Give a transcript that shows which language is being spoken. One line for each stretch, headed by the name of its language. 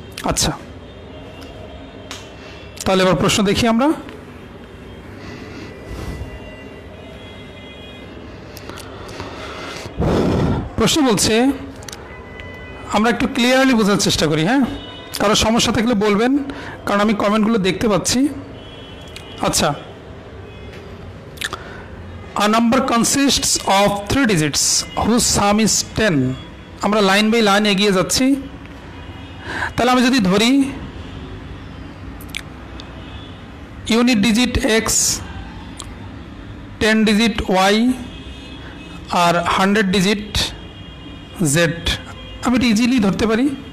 Bangla: আচ্ছা, তাহলে এবার প্রশ্ন দেখি আমরা। প্রশ্ন বলছে, আমরা একটু ক্লিয়ারলি বোঝার চেষ্টা করি, হ্যাঁ, কারো সমস্যা থাকলে বলবেন, কারণ আমি কমেন্টগুলো দেখতে পাচ্ছি।
English: আচ্ছা, a number consists of 3 digits whose sum is 10।
Bangla: আমরা লাইন বাই লাইন এগিয়ে যাচ্ছি। তাহলে আমি যদি ধরি unit digit x, 10 digit Y আর 100 ডিজিট জেড, আমি এটা ইজিলি ধরতে পারি।